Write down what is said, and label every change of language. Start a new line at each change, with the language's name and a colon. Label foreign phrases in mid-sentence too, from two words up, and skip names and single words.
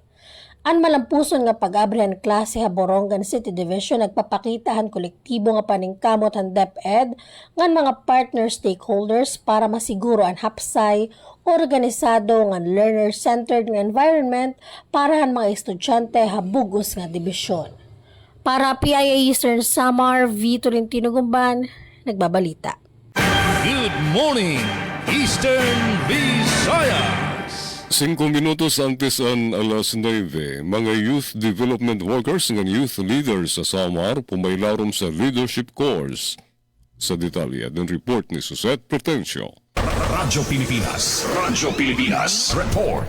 Waray: Ang malampuson nga pag-abrihan klase ha Borongan City Division nagpapakita han kolektibo nga paningkamot han DepEd ngan mga
English: partner stakeholders
Waray: para masiguro ang hapsay, organisado nga learner-centered nga environment para han mga estudyante ha bugos nga dibisyon. Para PIA Eastern Samar, V. Tolentino Gumban, nagbabalita.
English: Good morning, Eastern Visayas!
Waray: 5 minutos antes ang alas 9, mga
English: youth development workers
Waray: ng youth leaders sa Samar pumaylarom sa
English: leadership course.
Waray: Sa detalye ng report ni Suzette Pretencio. Radyo Pilipinas Report.